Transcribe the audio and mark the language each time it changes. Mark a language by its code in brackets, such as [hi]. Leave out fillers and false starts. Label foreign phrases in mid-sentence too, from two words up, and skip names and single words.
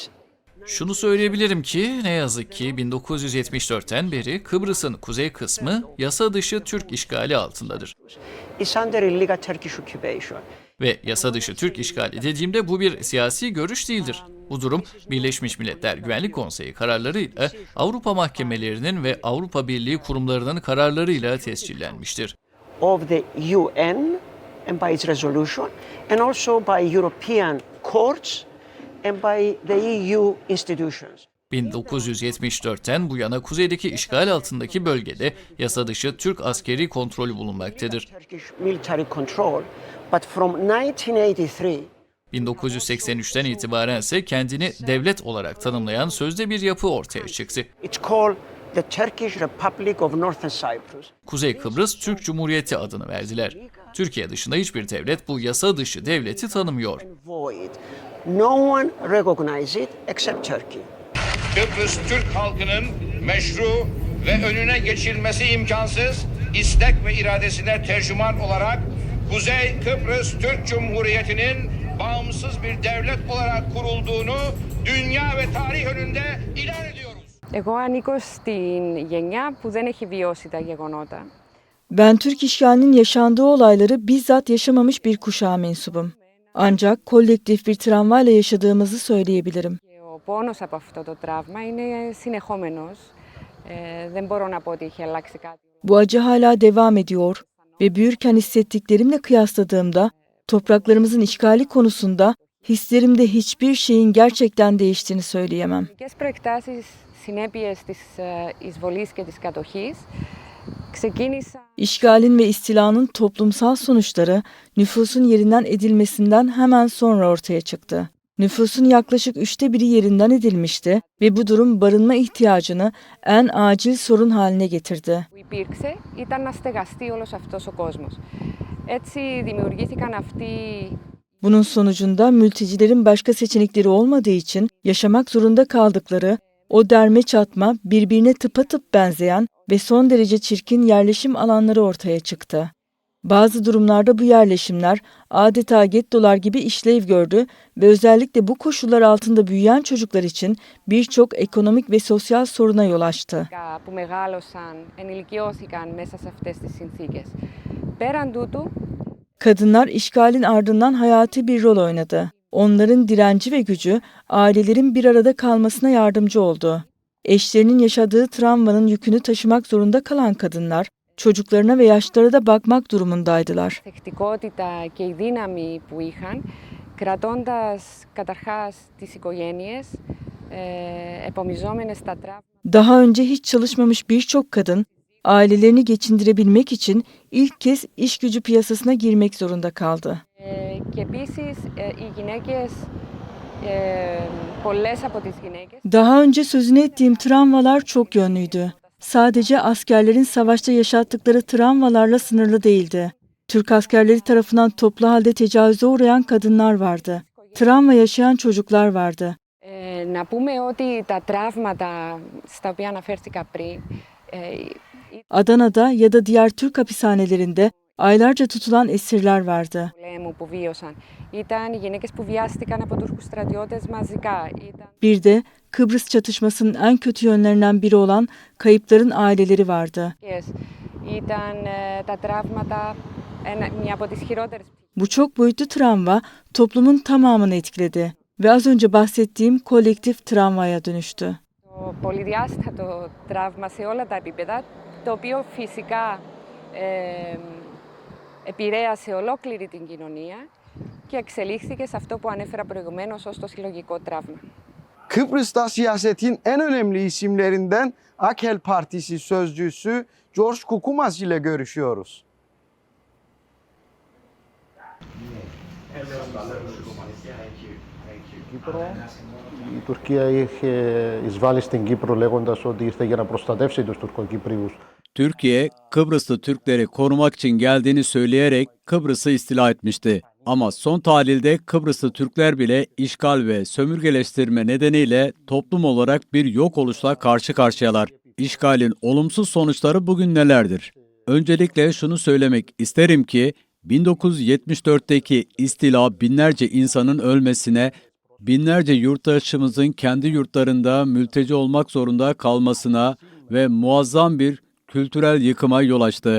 [tr] Şunu söyleyebilirim ki ne yazık ki 1974'ten beri Kıbrıs'ın kuzey kısmı yasa dışı Türk işgali altındadır. [en] it's under illegal Turkish occupation. [tr] Ve yasa dışı Türk işgali dediğimde bu bir siyasi görüş değildir. Bu durum Birleşmiş Milletler Güvenlik Konseyi kararlarıyla, Avrupa mahkemelerinin ve Avrupa Birliği kurumlarının kararlarıyla tescillenmiştir. [en] Of the UN and by its resolution and also by European courts and by the EU institutions. [tr] 1974'ten bu yana kuzeydeki işgal altındaki bölgede yasa dışı Türk askeri kontrolü bulunmaktadır. [en] Turkish military control, but from 1983 [tr] 1983'ten itibaren ise kendini devlet olarak tanımlayan sözde bir yapı ortaya çıktı. [en] it's called the Turkish Republic of Northern Cyprus. [tr] Kuzey Kıbrıs Türk Cumhuriyeti adını verdiler. Türkiye dışında hiçbir devlet bu yasa dışı devleti tanımıyor. [en] Void. No one recognizes it except Turkey. [tr] Kıbrıs Türk halkının meşru ve önüne geçilmesi imkansız istek ve iradesine tercüman olarak Kuzey Kıbrıs Türk Cumhuriyeti'nin bağımsız bir devlet olarak kurulduğunu dünya ve tarih önünde ilan ediyoruz. [el] Εγώ ανήκω στην γενιά που δεν έχει βιώσει τα γεγονότα. [tr] Ben Türk işgalinin yaşandığı olayları bizzat yaşamamış bir kuşağa mensubum. Ancak kolektif bir travmayla yaşadığımızı söyleyebilirim. [el] Ο πόνος από αυτό το τραύμα είναι συνεχόμενος. Δεν μπορώ να πω ότι έχει αλλάξει κάτι. [tr] Bu acı hala devam ediyor ve büyürken hissettiklerimle kıyasladığımda topraklarımızın işgali konusunda hislerimde hiçbir şeyin gerçekten değiştiğini söyleyemem. [el] Οι προεκτάσεις συνέπειες της εισβολής και της κατοχής ξεκίνησαν. [tr] İşgalin ve istilanın toplumsal sonuçları nüfusun yerinden edilmesinden hemen sonra ortaya çıktı. Nüfusun yaklaşık 1/3 yerinden edilmişti ve bu durum barınma ihtiyacını en acil sorun haline getirdi. [el] Που υπήρξε ήταν να στεγαστεί όλος αυτός ο κόσμος. Έτσι δημιουργήθηκαν αυτοί. [tr] Bunun sonucunda mültecilerin başka seçenekleri olmadığı için yaşamak zorunda kaldıkları o derme çatma, birbirine tıpatıp benzeyen ve son derece çirkin yerleşim alanları ortaya çıktı. Bazı durumlarda bu yerleşimler adeta gettolar gibi işlev gördü ve özellikle bu koşullar altında büyüyen çocuklar için birçok ekonomik ve sosyal soruna yol açtı. [el] Που μεγάλωσαν, ενηλικιώθηκαν μέσα σε αυτές τις συνθήκες. Πέραν τούτου, [tr] Kadınlar işgalin ardından hayati bir rol oynadı. Onların direnci ve gücü ailelerin bir arada kalmasına yardımcı oldu. Eşlerinin yaşadığı travmanın yükünü taşımak zorunda kalan kadınlar, çocuklarına ve yaşlara da bakmak durumundaydılar. [el] θεκτικότητα και η δύναμη που είχαν, κρατώντας καταρχάς τις οικογένειες, επομιζόμενες τα τραύματα. [tr] Daha önce hiç çalışmamış birçok kadın, ailelerini geçindirebilmek için ilk kez iş gücü piyasasına girmek zorunda kaldı. [el] Και επίσης οι γυναίκες, πολλές από τις γυναίκες. [tr] Daha önce sözünü ettiğim travmalar çok yönlüydü. Sadece askerlerin savaşta yaşattıkları travmalarla sınırlı değildi. Türk askerleri tarafından toplu halde tecavüze uğrayan kadınlar vardı. Travma yaşayan çocuklar vardı. [el] Να πούμε ότι τα τραύματα στα οποία αναφέρθηκα πριν. [tr] Adana'da ya da diğer Türk hapishanelerinde aylarca tutulan esirler vardı. Bir de Kıbrıs çatışmasının en kötü yönlerinden biri olan kayıpların aileleri vardı. Bu çok boyutlu travma toplumun tamamını etkiledi ve az önce bahsettiğim kolektif travmaya dönüştü. [el] Πολυδιάστατο τραύμα σε όλα τα επίπεδα, το οποίο φυσικά επηρέασε ολόκληρη την κοινωνία και εξελίχθηκε σε αυτό που ανέφερα προηγουμένως ως το συλλογικό τραύμα. [tr] Kıbrıs'ta siyasetin en önemli isimlerinden Akel Partisi sözcüsü George Kukumas ile görüşüyoruz. [el] Η Τουρκία είχε εισβάλει στην Κύπρο λέγοντας ότι ήρθε για να προστατεύσει τους Τουρκοκύπριους. [tr] Türkiye, Kıbrıslı Türkleri korumak için geldiğini söyleyerek Kıbrıs'ı istila etmişti. Ama son tahlilde Kıbrıslı Türkler bile işgal ve sömürgeleştirme nedeniyle toplum olarak bir yok oluşla karşı karşıyalar. İşgalin olumsuz sonuçları bugün nelerdir? Öncelikle şunu söylemek isterim ki 1974'teki istila binlerce insanın ölmesine, binlerce yurttaşımızın kendi yurtlarında mülteci olmak zorunda kalmasına ve muazzam bir kültürel yıkıma yol açtı.